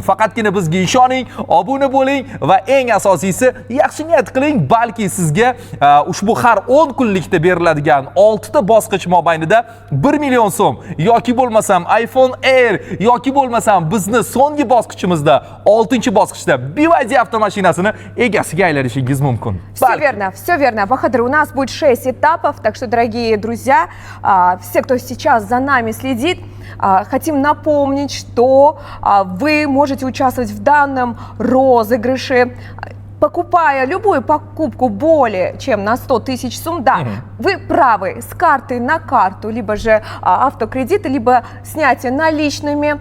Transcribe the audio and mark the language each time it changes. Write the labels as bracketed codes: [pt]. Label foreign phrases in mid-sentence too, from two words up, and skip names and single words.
[uz] Faqatgina bizga ishoning, obuna bo'ling va eng asosiysi yaxshi niyat qiling, balki sizga ushbu har 10 kunlikda beriladigan 6 ta bosqich mobaynida 1 million so'm yoki bo'lmasam iPhone Air yoki bo'lmasam bizni so'nggi bosqichimizda 6-bosqichda BYD avtomashinasini egasiga aylanishingiz mumkin. [ru] Все верно, Бахадыр. У нас будет 6 этапов, так что, дорогие друзья, все, кто сейчас за нами следит, хотим напомнить, что вы можете участвовать в данном розыгрыше, покупая любую покупку более чем на 100 тысяч сумм, да, вы правы, с карты на карту, либо же автокредиты, либо снятие наличными.